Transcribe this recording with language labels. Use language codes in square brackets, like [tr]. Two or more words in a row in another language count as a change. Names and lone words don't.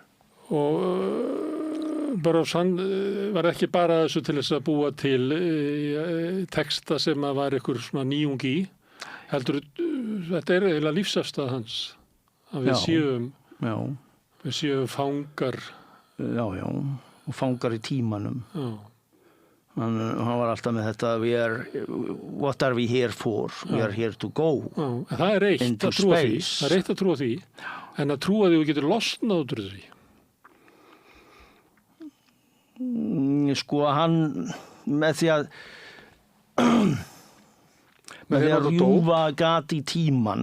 [is] Og Burroughs hann var ekki bara þessu til þess að búa til texta sem að var einhver svona nýjung í, heldur þetta er eiginlega lífsafstæð hans að við séum fangar. Já, og fangar í tímanum. Hann var alltaf með þetta [en] what are we here for? We are here to go. [is] Það er eitt að trúa því. Það er eitt að trúa því, en að trúa því að þú getur losnað út úr því. Sko hann með því að rjúfa gat í tíman